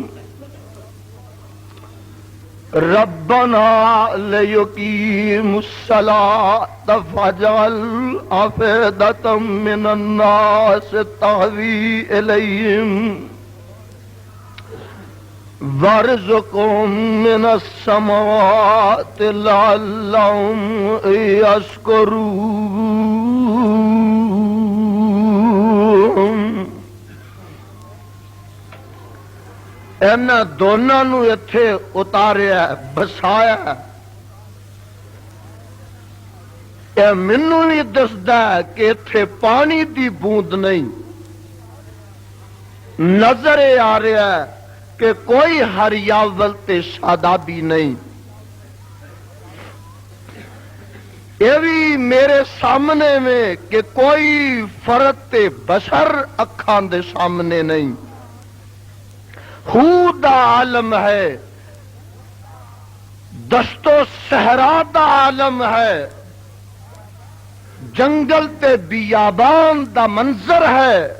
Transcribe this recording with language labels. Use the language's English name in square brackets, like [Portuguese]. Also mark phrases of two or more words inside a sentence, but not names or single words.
[Arabic] ربنا لیقیموا الصلاة فاجعل أفئدة من الناس تهوی الیہم وارزقهم من السماوات لعلهم يشکرون۔ [Punjabi] اینا دونوں نو اتھے اتاریا بسایا، اے مینوں بھی دسدا کہ اتھے پانی دی بوند نہیں، [Urdu] نظر آ رہا ہے کہ کوئی ہریاول تے شادابی نہیں، یہ بھی میرے سامنے میں کہ کوئی فرد تے بشر [Punjabi] اکھان دے [Urdu] سامنے نہیں، خود عالم ہے، دشت و صحرا دا عالم ہے، جنگل تے بیابان دا منظر ہے۔